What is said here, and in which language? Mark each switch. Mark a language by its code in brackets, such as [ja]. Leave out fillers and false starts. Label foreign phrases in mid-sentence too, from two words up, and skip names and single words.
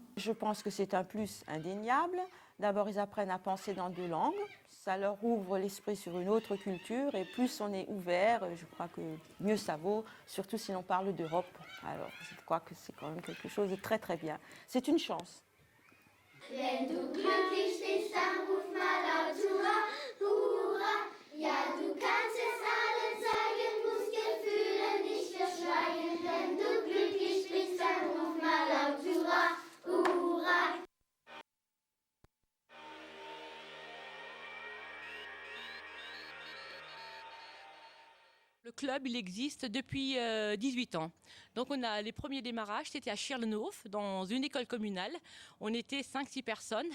[fr] Je pense que c'est un plus indéniable. D'abord, ils apprennent à penser dans deux langues. Ça leur ouvre l'esprit sur une autre culture. Et plus on est ouvert, je crois que mieux ça vaut, surtout si l'on parle d'Europe. Alors, je crois que c'est quand même quelque chose de très très bien. C'est une chance. [de] Wenn du glücklich bist, dann ruf mal laut Hurra, Hurra. Ja, du kannst es allen zeigen, musst Gefühle nicht verschweigen. Wenn du glücklich bist, dann ruf mal laut Hurra, Hurra. [fr] Le club, il existe depuis 18 ans. Donc on a les premiers démarrages, c'était à Schirlenhof, dans une école communale. On était 5-6 personnes.